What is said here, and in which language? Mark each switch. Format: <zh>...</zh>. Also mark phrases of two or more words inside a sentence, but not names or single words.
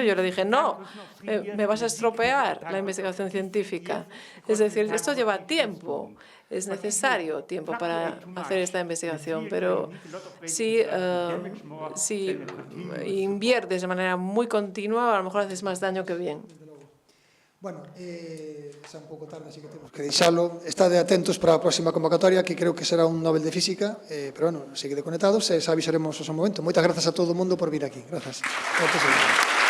<es>Yo le dije, no, me vas a estropear la investigación científica. Es decir, esto lleva tiempo. Es necesario tiempo para hacer esta investigación, pero si inviertes de manera muy continua, a lo mejor haces más daño que bien.</es> <gl>Bueno, xa un pouco tarde, así que temos que deixalo. Estade atentos para a próxima convocatoria, que creo que será un Nobel de Física, pero bueno, seguide conectados e xa avisaremos o seu momento. Moitas grazas a todo o mundo por vir aquí. Grazas.</gl>